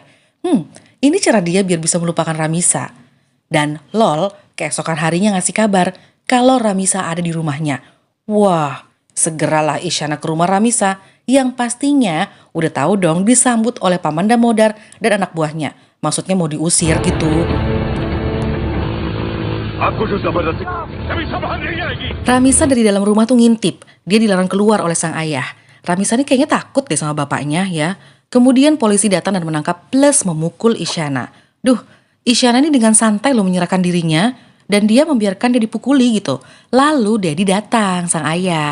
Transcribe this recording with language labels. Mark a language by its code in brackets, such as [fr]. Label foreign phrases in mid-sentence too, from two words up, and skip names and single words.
[id] Ini cara dia biar bisa melupakan Ramisa. Dan lol, keesokan harinya ngasih kabar kalau Ramisa ada di rumahnya. Wah, segeralah Isyana ke rumah Ramisa yang pastinya udah tahu dong disambut oleh Paman Damodar dan anak buahnya. Maksudnya mau diusir gitu. [hi] आपको जो जबरदस्ती कभी संभाल नहीं आएगी। [id] Ramisa dari dalam rumah tuh ngintip. Dia dilarang keluar oleh sang ayah. Ramisa ini kayaknya takut deh sama bapaknya ya. Kemudian polisi datang dan menangkap plus memukul Isyana. Duh, Isyana ini dengan santai loh menyerahkan dirinya. Dan dia membiarkan dia dipukuli gitu. Lalu Dedi datang, sang ayah.